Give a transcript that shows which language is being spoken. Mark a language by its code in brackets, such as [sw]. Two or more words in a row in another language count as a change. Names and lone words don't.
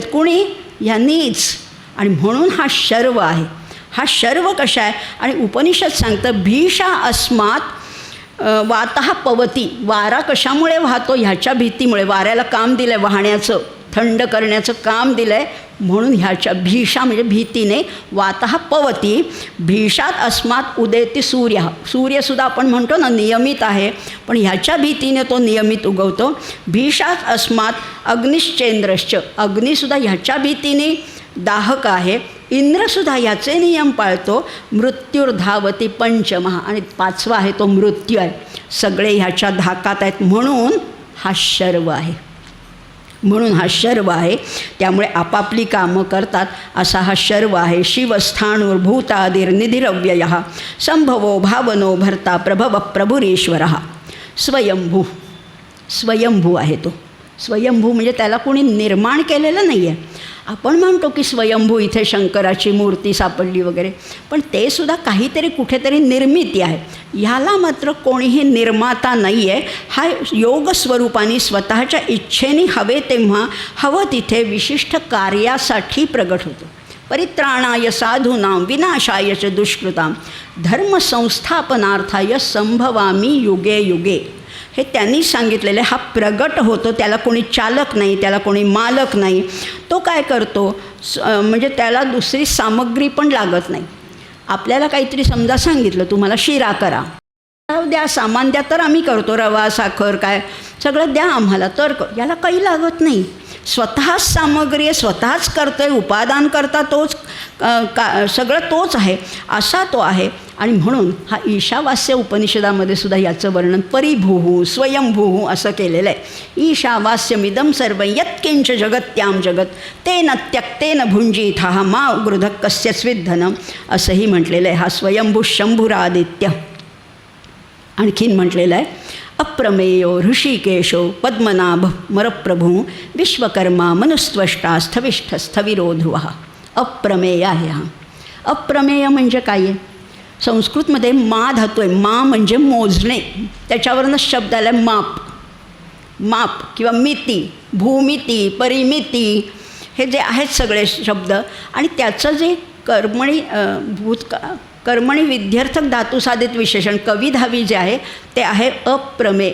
[mr] कुणी? यांनीच. आणि म्हणून हा शर्व आहे. हा शर्व कशा आहे? आणि उपनिषद सांगतं [sa] भीषा अस्मात वातः पवती. [mr] वारा कशामुळे वाहतो? ह्याच्या भीतीमुळे. वाऱ्याला काम दिलं आहे वाहण्याचं, थंड करण्याचं काम दिलं आहे, म्हणून ह्याच्या भीषा म्हणजे भीतीने. [sa] वातः पवती भीषात अस्मात उदेती सूर्य. [mr] सूर्यसुद्धा आपण म्हणतो ना नियमित आहे, पण ह्याच्या भीतीने तो नियमित उगवतो. [sa] भीषात अस्मात अग्निश्चेंद्रश्च. [mr] अग्निसुद्धा ह्याच्या भीतीने दाहक आहे. इंद्रसुद्धा ह्याचे नियम पाळतो. [sa] मृत्युर्धावती पंचमहा. [mr] आणि 5वा आहे तो मृत्यू आहे. सगळे ह्याच्या धाकात आहेत, म्हणून हा शर्व आहे. म्हणून हा शर्व आहे. त्यामुळे आपापली कामं करतात असा हा शर्व आहे. [sa] शिवस्थाणुर्भूतादिर्निधिरव्ययः संभवो भावनो भर्ता प्रभव प्रभुरेश्वरः. [mr] स्वयंभू. स्वयंभू आहे तो. स्वयंभू म्हणजे त्याला कोणी निर्माण केलेलं नाही आहे. आपण म्हणतो की स्वयंभू इथे शंकराची मूर्ती सापडली वगैरे, पण ते सुद्धा काहीतरी कुठेतरी निर्मिती आहे. ह्याला मात्र कोणीही निर्माता नाही आहे. हा योग स्वरूपाने स्वतःच्या इच्छेने हवे तेव्हा हवं तिथे विशिष्ट कार्यासाठी प्रगट होतो. [sa] परित्राणाय साधूनां विनाशाय च दुष्कृतां धर्मसंस्थापनार्थाय संभवामी युगे युगे. [mr] हे त्यांनी सांगितलेले. हा प्रगट होतो, त्याला कोणी चालक नाही, त्याला कोणी मालक नाही. तो काय करतो? म्हणजे त्याला दुसरी सामग्री पण लागत नाही. आपल्याला काहीतरी समजा सांगितलं तुम्हाला शिरा करा, द्या, सामान द्या, तर आम्ही करतो. रवा साखर काय सगळं द्या आम्हाला, तर याला काही लागत नाही. स्वतःच सामग्री आहे, स्वतःच करतो आहे, उपादान करता तोच, सगळं तोच आहे, असा तो आहे. आणि म्हणून हा ईशावास्य उपनिषदामध्ये सुद्धा याचं वर्णन [sa] परिभूः स्वयंभूः [mr] असं केलेलं आहे. [sa] ईशावास्यमिदं सर्वं यत्किंच जगत्यां जगत तेन त्यक्तेन भुञ्जीतः मा गृधः कस्यचित् धनम् [mr] असंही म्हटलेलं आहे. [sa] हा स्वयंभू शंभुरादित्य. [mr] आणखीन म्हटलेलं आहे [sa] अप्रमेयो ऋषिकेशो पद्मनाभ मरप्रभू विश्वकर्मा मनुस्त्वष्टा स्थविष्ठ स्थविरो ध्रुवः. [mr] अप्रमेय आहे हा. अप्रमेय म्हणजे काय आहे? संस्कृतमध्ये मा धातू आहे. मा म्हणजे मोजणे, त्याच्यावरनं शब्द आला माप. माप किंवा मिती, भूमिती, परिमिती, हे जे आहेत सगळे शब्द. आणि त्याचं जे कर्मणी विध्यर्थक धातुसाधित विशेषण कवी धावी जे आहे ते आहे अप्रमेय.